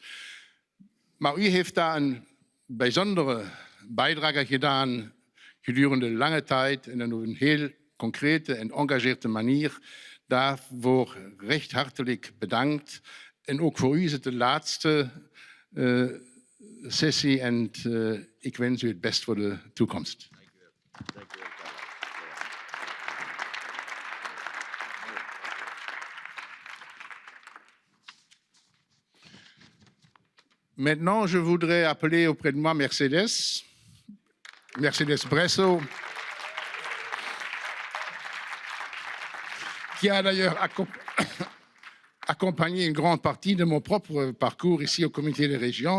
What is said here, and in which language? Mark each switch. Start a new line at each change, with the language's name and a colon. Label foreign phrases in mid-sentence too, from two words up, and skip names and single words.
Dutch: Maar u heeft daar een bijzondere bijdrage gedaan gedurende lange tijd en op een heel concrete en engageerde manier. Daarvoor recht hartelijk bedankt. En ook voor u is het de laatste sessie en ik wens u het best voor de toekomst.
French: Maintenant, je voudrais appeler auprès de moi Mercedes Bresso, qui a d'ailleurs accompagné une grande partie de mon propre parcours ici au Comité des régions.